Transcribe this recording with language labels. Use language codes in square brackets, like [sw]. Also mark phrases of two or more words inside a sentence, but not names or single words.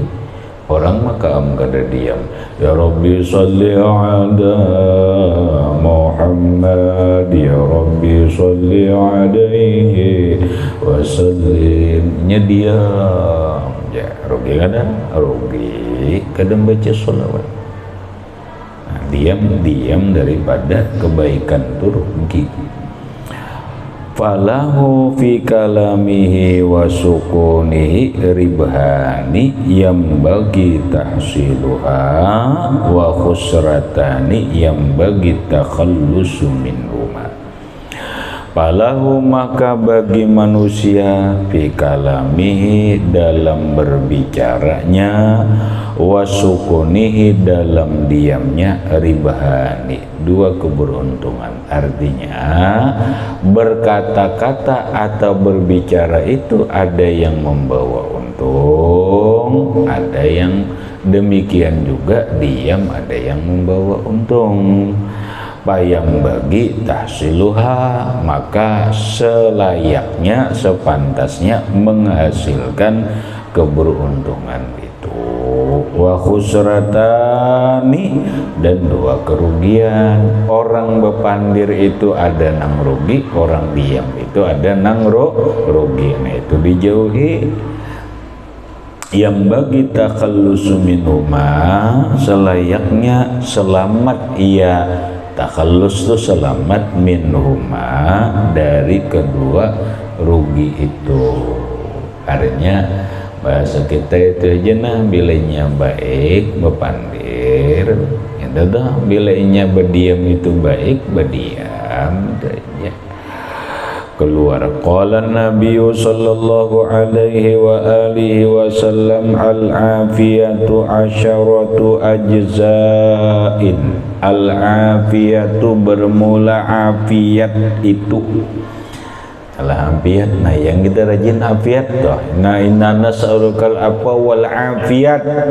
[bjn] Orang maka kada diam. [ar] يا رب صل على محمد، يا رب صل عليه وسلم, [bjn] diam ya, rugi kada? Rugi, kadang baca sholawat. Nah, diam daripada kebaikan itu rugi. [ar] فله في كلامه وسكونه ربحان [bjn] yang bagi [ar] تحصيلها وخسرتان [bjn] yang bagi [ar] التخلص منهما. [bjn] Falahu maka bagi manusia [ar] fi kalamihi [bjn] dalam berbicaranya, [ar] wa sukunihi [bjn] dalam diamnya, ribhani dua keberuntungan. Artinya berkata-kata atau berbicara itu ada yang membawa untung, ada yang demikian juga diam, ada yang membawa untung. Yang bagi tahsiluha, maka selayaknya, sepantasnya menghasilkan keberuntungan itu. [ar] Wa khusratani, [bjn] dan dua kerugian. Orang bepandir itu ada nang rugi, orang diam itu ada nang rugi. Nah itu dijauhi. Yang bagi [ar] takhallusu minhuma, [bjn] selayaknya selamat ia, takhallus itu selamat, minhuma dari kedua rugi itu. Artinya bahasa kita itu aja nah, bilanya baik bepandir, itu dah. Bilanya berdiam itu baik berdiam aja. [ar] Keluar قال النبي صلى الله عليه وعلى آله وسلم, العافية عشرة أجزاء. [bjn] Al-afiyatu bermula afiat itu. Al-afiyat, nah yang kita rajin afiat toh. [ar] Nah إنا نسألك apa والعافية.